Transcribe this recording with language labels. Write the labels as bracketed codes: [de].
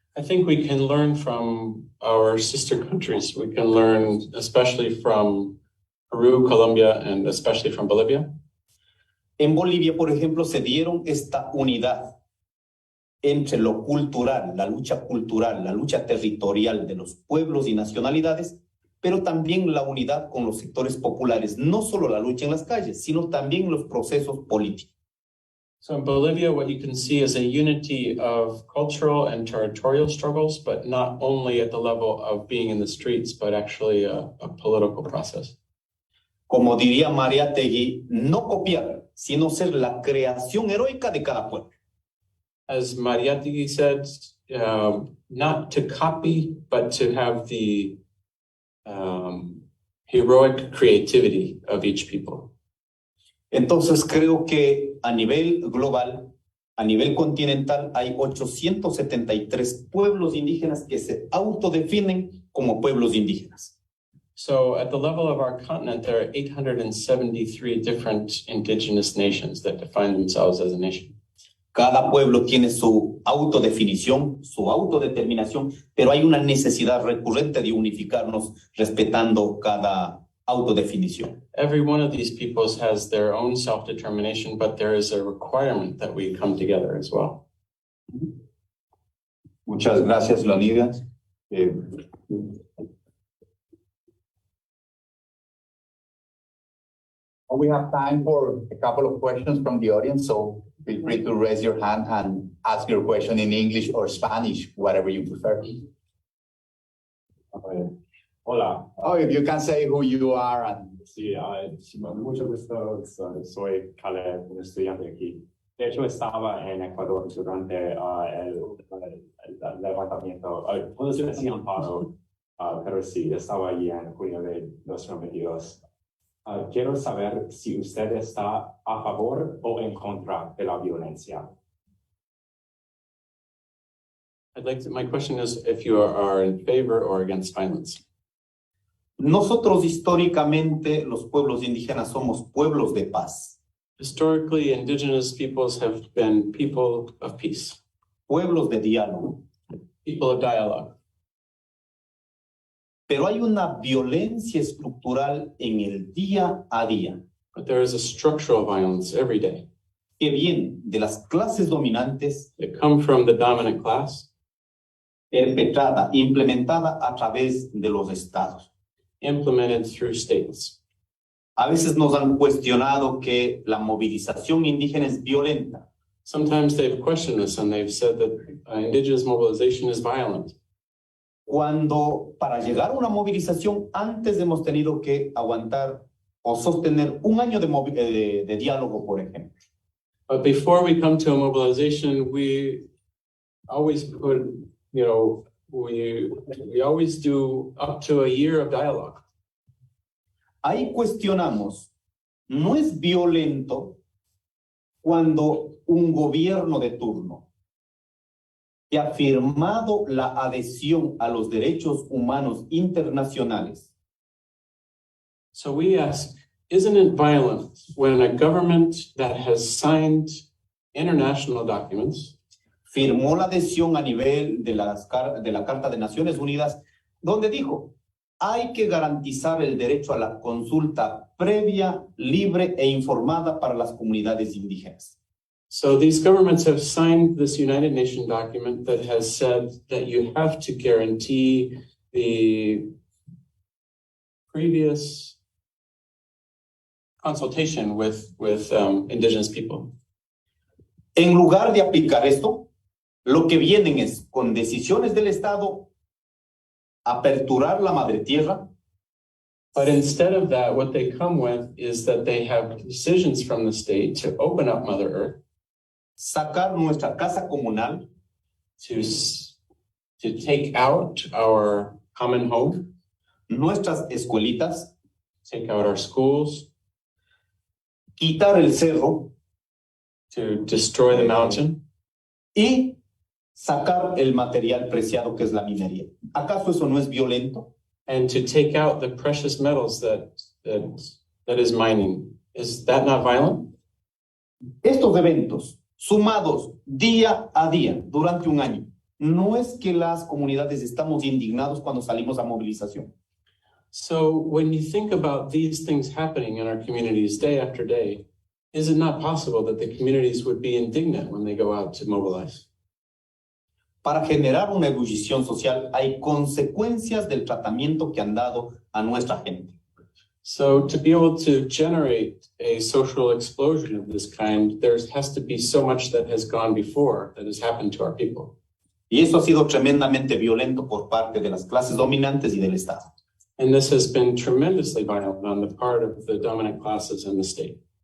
[en] I think we can learn from our sister countries. We can learn especially from Peru, Colombia, and especially from Bolivia. [es] En Bolivia, por ejemplo, se dieron esta unidad entre lo cultural, la lucha territorial de los pueblos y nacionalidades, pero también la unidad con los sectores populares, no solo la lucha en las calles, sino también los procesos políticos. [en] So in Bolivia, what you can see is a unity of cultural and territorial struggles, but not only at the level of being in the streets, but actually a political process. [es] Como diría Mariátegui, no copiar, sino ser la creación heroica de cada pueblo. [en] As Mariátegui said, not to copy, but to have the heroic creativity of each people. [es] Entonces creo que a nivel global, a nivel continental, hay 873 pueblos indígenas que se autodefinen como pueblos indígenas. [en] So at the level of our continent, there are 873 different indigenous nations that define themselves as a nation. [es] Cada pueblo tiene su autodefinición, su autodeterminación, pero hay una necesidad recurrente de unificarnos respetando cada autodefinición. [en] Every one of these peoples has their own self-determination, but there is a requirement that we come together as well. [es] Muchas gracias, Leonidas. [en] We have time for a couple of questions from the audience, so feel free to raise your hand and ask your question in English or Spanish, whatever you prefer. [es] Hola, [en] Oh, if you can say who you are and [es] sí, mucho gusto, soy Caleb, un estudiante aquí. De hecho, estaba en Ecuador durante el levantamiento, el paro, pero sí, estaba allí en junio de 2022. Quiero saber si usted está a favor o en contra de la violencia. [en] My question is if you are in favor or against violence. [es] Nosotros históricamente, los pueblos indígenas, somos pueblos de paz, [en] Historically, indigenous peoples have been people of peace, [es] pueblos de diálogo. [en] people of dialogue. [es] Pero hay una violencia estructural en el día a día [en] But there is a structural violence every day [es] que viene de las clases dominantes, [en] that come from the dominant class, [es] perpetrada, implementada a través de los estados. [en] implemented through states. [es] A veces nos han cuestionado que la movilización indígena es violenta. [en] Sometimes they've questioned this and they've said that indigenous mobilization is violent. [es] Cuando para llegar a una movilización antes hemos tenido que aguantar o sostener un año de diálogo, por ejemplo. [en] But before we come to a mobilization, we always put, we always do up to a year of dialogue. [es] Ahí cuestionamos, ¿no es violento cuando un gobierno de turno que ha firmado la adhesión a los derechos humanos internacionales [en] So we ask, isn't it violent when a government that has signed international documents, [es] firmó la adhesión a nivel de la Carta de Naciones Unidas, donde dijo, hay que garantizar el derecho a la consulta previa, libre e informada para las comunidades indígenas? [en] so these governments have signed this United Nations document that has said that you have to guarantee the previous consultation with indigenous people. [es] En lugar de aplicar esto, lo que vienen es, con decisiones del Estado, aperturar la madre tierra, [en] But instead of that, what they come with is that they have decisions from the state to open up Mother Earth, [es] sacar nuestra casa comunal, [en] to take out our common home, [es] nuestras escuelitas, [en] take out our schools, [es] quitar el cerro [en] to destroy the mountain, [es] y sacar el material preciado que es la minería. ¿Acaso eso no es violento? [en] and to take out the precious metals that is mining. Is that not violent? [es] Estos eventos, sumados día a día durante un año, no es que las comunidades estamos indignados cuando salimos a movilización. [en] So when you think about these things happening in our communities day after day, is it not possible that the communities would be indignant when they go out to mobilize? [es] Para generar una ebullición social hay consecuencias del tratamiento que han dado a nuestra gente. [en] So to be able to generate a social explosion of this kind, there has to be so much that has gone before that has happened to our people. [es] Y eso ha sido tremendamente violento por parte de las clases dominantes y del Estado. [en] And this has been tremendously violent on the part of the dominant classes in the state.